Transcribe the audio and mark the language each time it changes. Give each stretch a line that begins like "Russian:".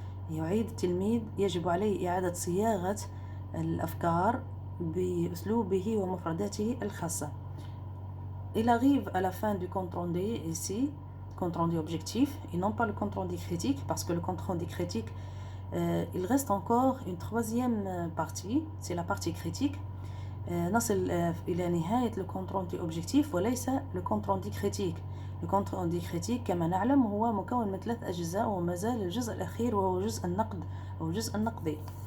Arabic: يعيد التلميذ يجب عليه إعادة صياغة الأفكار بأسلوبه ومفرداته الخاصة.
French: Il arrive à la fin du compte rendu ici, compte rendu objectif, et non pas le compte rendu critique, parce que le compte rendu critique, il reste encore une troisième partie, c'est la partie critique.
Arabic: نصل إلى نهاية
French: le compte rendu objectif
Arabic: وليس
French: le compte rendu critique. Le compte rendu critique
Arabic: كما نعلم هو مكون من 3 أجزاء وما زال الجزء الأخير وهو جزء النقد أو الجزء النقدي.